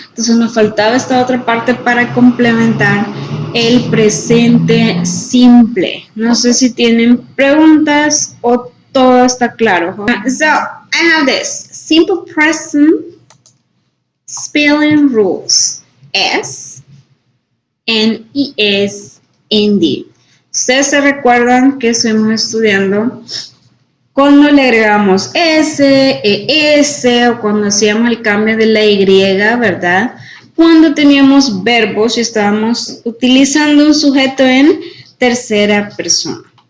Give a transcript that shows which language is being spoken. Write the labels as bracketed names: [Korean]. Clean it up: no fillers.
[Spanish] Entonces nos faltaba esta otra parte para complementar el presente simple. No sé si tienen preguntas o todo está claro. [English] So, I have this. Simple present spelling rules. S and ES ND. [Spanish] Ustedes se recuerdan que estuvimos estudiando cuando le agregamos S, ES o cuando hacíamos el cambio de la Y, ¿verdad? Cuando teníamos verbos y estábamos utilizando un sujeto en tercera persona.